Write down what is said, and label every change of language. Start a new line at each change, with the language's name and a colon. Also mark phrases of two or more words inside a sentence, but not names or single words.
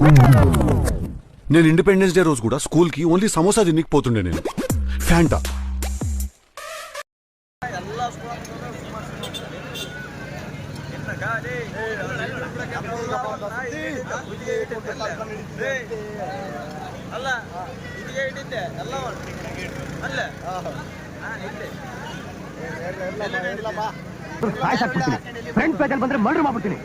Telugu: నేను
English: independence day
Telugu: రోజు కూడా స్కూల్ కి ఓన్లీ సమోసా తినికి పోతుండే. నేను ఫ్యాంటా
Kannada: ಅಲ್ಲ ಇದಿಗೆ ಇಟ್ಟಿದ್ದೆ ಎಲ್ಲ ಅಲ್ಲ ಫ್ರೆಂಡ್ ಪೇಜಲ್ಲಿ ಬಂದ್ರೆ ಮರ್ಡರ್ ಮಾಡ್ಬಿಡ್ತೀನಿ.